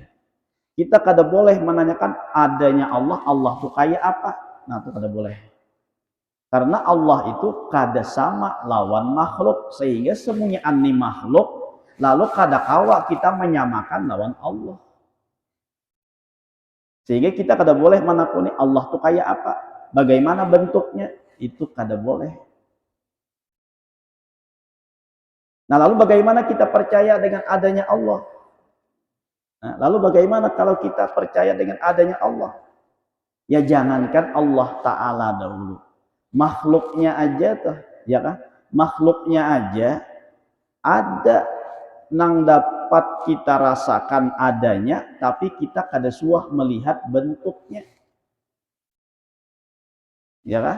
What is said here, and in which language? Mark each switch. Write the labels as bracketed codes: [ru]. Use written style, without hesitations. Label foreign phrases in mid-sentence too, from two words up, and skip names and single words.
[bjn] Kita kada boleh menanyakan adanya Allah, Allah tuh kayak apa? Nah, itu kada boleh. Karena Allah itu kada sama lawan makhluk, sehingga semuanya ani makhluk, lalu kada kawa kita menyamakan lawan Allah. Sehingga kita kada boleh menakuni Allah itu kayak apa, bagaimana bentuknya, itu kada boleh. [id] Nah, lalu bagaimana kita percaya dengan adanya Allah? Nah, lalu bagaimana kalau kita percaya dengan adanya Allah? [bjn] Ya jangankan Allah Ta'ala dahulu, makhluknya aja tuh, ya kan? Makhluknya aja ada nang dapat kita rasakan adanya, tapi kita kada suah melihat bentuknya, ya kan?